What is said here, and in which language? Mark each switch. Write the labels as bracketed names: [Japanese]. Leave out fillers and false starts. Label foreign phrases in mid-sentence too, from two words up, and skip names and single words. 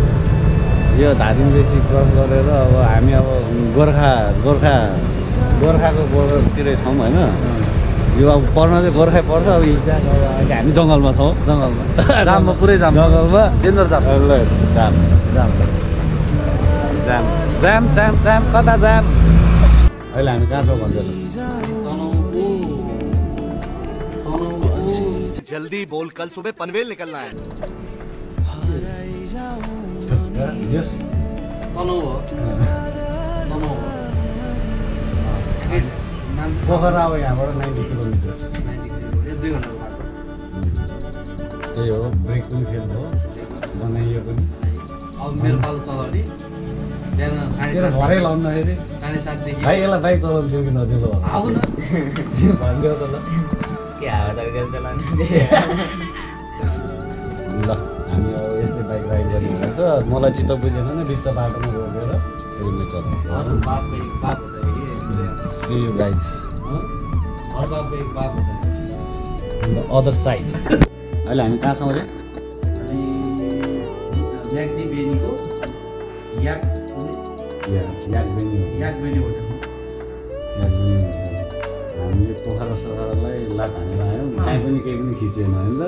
[Nepali] यो धादिङदेखि क्रस गरेर अब हामी अब गोर्खाको बोर्डरतिरै छौँ होइन। यो अब पर्न चाहिँ गोर्खै पर्छ। अब अहिले हामी जङ्गलमा छौँ। जाममा पुरै जाम, जङ्गलमा डेन्जर जाम। जाम जाम जाम जाम जाम जाम कता जाम? अहिले हामी कहाँ छौँ भन्छ? [Hindi] जल्दी बोल, कल सुबह पनवेल निकलना है। [Nepali] पोखरा अब यहाँबाट 90 किलोमिटर। त्यही हो, ब्रेक पनि फेल भयो, बनाइयो पनि। अब मेरो पालो चलाउने बिहान 7:30 लाउनु 7:30 देखि भाइ यसलाई बाइक चलाउनु दियो कि नदियो? आउन भनिदियो त ल। के हावादार चलाउनु ल, हामी अब यस्तै [English] bike ride [Nepali] गर्ने रहेछ। मलाई चित्त बुझेन नि, बिच बाटोमा रोकेर फेरि म चलाउँछु। [English] See you guys [Hindi] हर बापको एक बाप [English] on the other side। [Nepali] अहिले हामी कहाँ छौँ रे? अनि म्याग्दी बेनीको याक बेनी होटल। हामी यो पोखरा सोखरालाई लात हानेर आयौँ, कहीँ पनि केही पनि खिचेन होइन त।